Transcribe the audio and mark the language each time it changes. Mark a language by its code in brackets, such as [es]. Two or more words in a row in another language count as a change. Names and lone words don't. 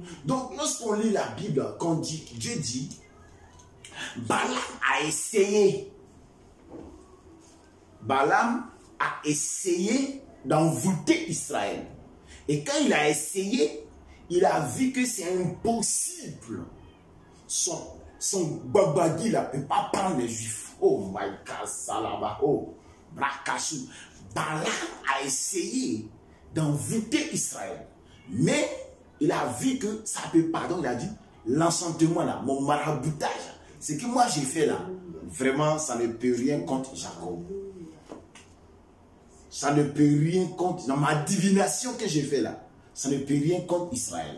[fr] Donc, lorsqu'on lit la Bible, quand Dieu dit, Balaam a essayé. Balaam a essayé d'envoûter Israël. Et quand il a essayé, il a vu que c'est impossible. Son babadi ne peut pas prendre les Juifs. [en] Oh my God, salaba, oh, brakassou. [fr] Balaam a essayé d'envoûter Israël. Mais il a vu que ça ne peut pas. Donc il a dit, l'enchantement là, mon maraboutage, ce que moi j'ai fait là, vraiment ça ne peut rien contre Jacob. Ça ne peut rien contre, dans ma divination que j'ai fait là, ça ne peut rien contre Israël.